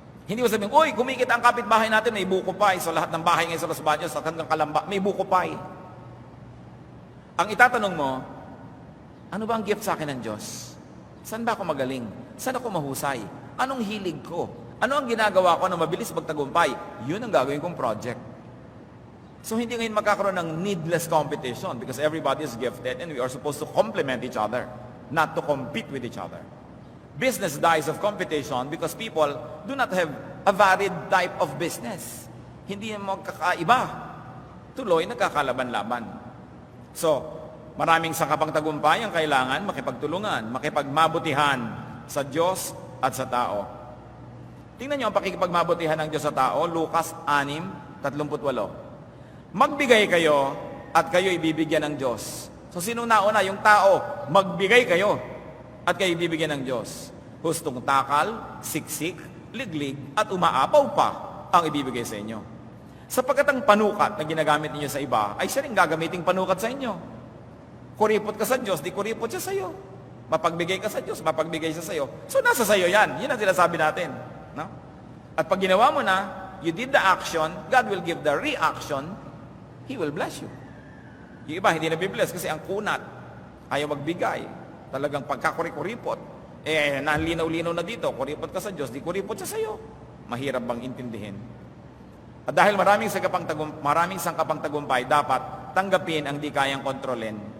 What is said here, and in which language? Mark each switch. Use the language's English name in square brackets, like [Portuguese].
[Filipino] Hindi mo sabihin, uy, kumikita ang kapitbahay natin, may buko pie. So lahat ng bahay ngayon sa Los Baños, sa hanggang Kalamba, may buko pie. Ang itatanong mo, ano ba ang gift sa akin ng Diyos? Saan ba ako magaling? Saan ako mahusay? Anong hilig ko? Ano ang ginagawa ko na mabilis magtagumpay? Yun ang gagawin kong project. So hindi ngayon magkakaroon ng [English] needless competition because everybody is gifted and we are supposed to complement each other, not to compete with each other. Business dies of competition because people do not have a varied type of business. [Filipino] Hindi magkakaiba. Tuloy, nagkakalaban-laban. So, maraming sangkapang tagumpay ang kailangan makipagtulungan, makipagmabutihan sa Diyos at sa tao. Tingnan niyo ang pakikipagmabutihan ng Diyos sa tao, Lucas 6:38. Magbigay kayo at kayo ibibigyan ng Diyos. So sino nauna? Yung tao, magbigay kayo at kayo ibibigyan ng Diyos. Hustong takal, siksik, liglig, at umaapaw pa ang ibibigay sa inyo. Sapagkat ang panukat na ginagamit niyo sa iba, ay siya rin gagamiting panukat sa inyo. Kuripot ka sa Diyos, di kuripot siya sa iyo. Mapagbigay ka sa Diyos, mapagbigay siya sa iyo. So nasa sa iyo yan. Yun ang sinasabi natin. No? At pag ginawa mo na, [English] you did the action, God will give the reaction, He will bless you. [Filipino] Yung iba, hindi na-bless kasi ang kunat, ayaw magbigay. Talagang pagkakuripot, nalinaw-linaw na dito, kuripot ka sa Diyos, di kuripot siya sa iyo. Mahirap bang intindihin? At dahil maraming sangkapang tagumpay, dapat tanggapin ang di kayang kontrolin.